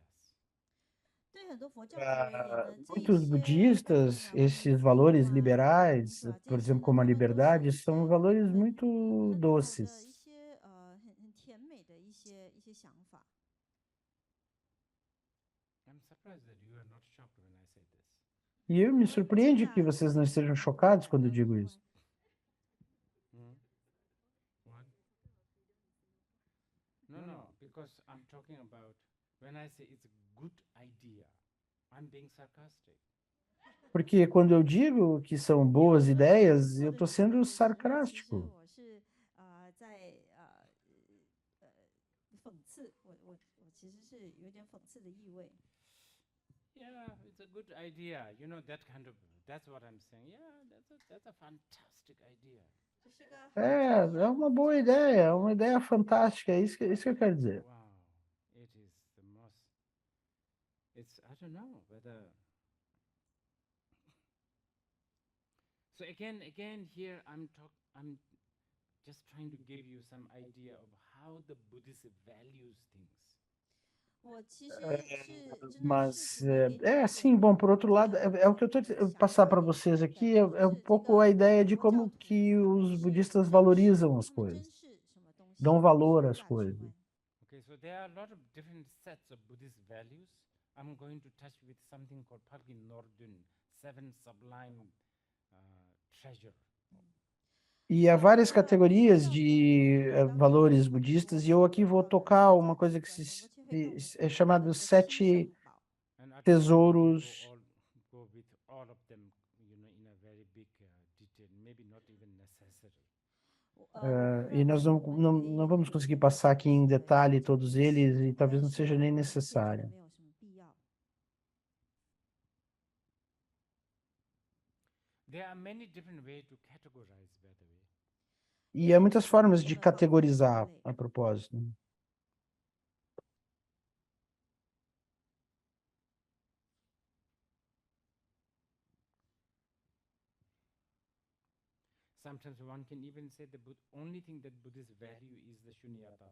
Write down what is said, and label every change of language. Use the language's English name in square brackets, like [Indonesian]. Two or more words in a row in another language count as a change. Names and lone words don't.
[Chinese] 对很多佛教徒而言呢，这一 [Portuguese] Muitos [Chinese] 些概念 [Portuguese] budistas, [Chinese] 啊，关于 [Portuguese] esses [Chinese] 自由 [Portuguese] valores [Chinese] 啊、 [Portuguese] liberais, [Chinese] 民主啊 [Portuguese] por [Chinese] 这些 [Portuguese] exemplo, [Chinese] 呢， [Portuguese] como a [Chinese] 他们都是 [Portuguese] liberdade, [Chinese] 一 [Portuguese] são [Chinese] 些 [Portuguese] valores [Chinese] 很 [Portuguese] muito [Chinese] 很好的 [Portuguese] doces. [Chinese] 一些很甜美的一些想法。 [English] I'm surprised that you are not shocked when I say this. [Portuguese] E eu me [Chinese] 我也很惊 [Portuguese] surpreende [Chinese] 讶 [Portuguese] que [Chinese] 你 [Portuguese] vocês não [Chinese] 们 [Portuguese] estejam [Chinese] 谈 [Portuguese] chocados [Chinese] 到 [Portuguese] quando eu [Chinese] 这 [Portuguese] digo [Chinese] 块 [Portuguese] isso. [English] What? No, because I'm talking about when I say it's a good idea, I'm being sarcastic. [Portuguese] Porque quando eu digo que são boas ideias, eu [Chinese] 或 [Portuguese] estou [Chinese] 者你 [Portuguese] sendo [Chinese] 们的其实 [Portuguese] sarcástico. [Chinese] 我是在讽刺，我其实是有点讽刺的意味。 [English] Yeah, it's a good idea. That kind of, that's what I'm saying. Yeah, that's a fantastic idea. [Chinese] 这是个很 [Portuguese] É [Chinese] 好的 [Portuguese] uma boa ideia, é uma ideia fantástica, é isso que eu quero dizer. [English] Wow, it is the most, I don't know whether. So again, here I'm just trying to give you some idea of how the Buddhist values things. [Chinese] 我其实是真的试 [Portuguese] Mas [Chinese] 图地给你 [Portuguese] é [Chinese] 一 [Portuguese] assim, [Chinese] 种 [Portuguese] bom, por outro lado, [Chinese] 这个 [Portuguese] é o que eu estou [Chinese] 想 [Portuguese] passar [Chinese] 法 [Portuguese] para [Chinese] 的 [Portuguese] vocês [Chinese] 感 [Portuguese] aqui, [Chinese] 觉 [Portuguese] é [Chinese] 就 [Portuguese] um [Chinese] 是这 [Portuguese] pouco [Chinese] 个 [Portuguese] a ideia de [Chinese] 佛教 [Portuguese] como [Chinese] 徒 [Portuguese] que [Chinese] 他们 [Portuguese] os [Chinese] 是 [Portuguese] budistas [Chinese] 珍视 [Portuguese] valorizam as [Chinese] 他们 [Portuguese] coisas, [Chinese] 珍视什么东西， [Portuguese] dão valor [Chinese] 是 [Portuguese] às [Chinese] 价值 [Portuguese] coisas. [Chinese] 观。 [English] Okay, so there are a lot of different sets of Buddhist values. I'm going to touch with something called [Tibetan] Palgi Nordun, [English] seven sublime treasure. [Portuguese] E há várias categorias de valores budistas, e eu aqui vou tocar uma coisa que é chamado sete [English] not [Portuguese] tesouros. [English] go with all of them, in a very big detail. Maybe not even necessary. [Portuguese] E nós não vamos conseguir passar aqui em detalhe todos eles, e talvez não seja nem necessário. [English] There are many different ways to categorize, by the way. [Portuguese] E há muitas formas de categorizar a propósito. [English] Sometimes one can even say the only thing that Buddhists value is the shunyata.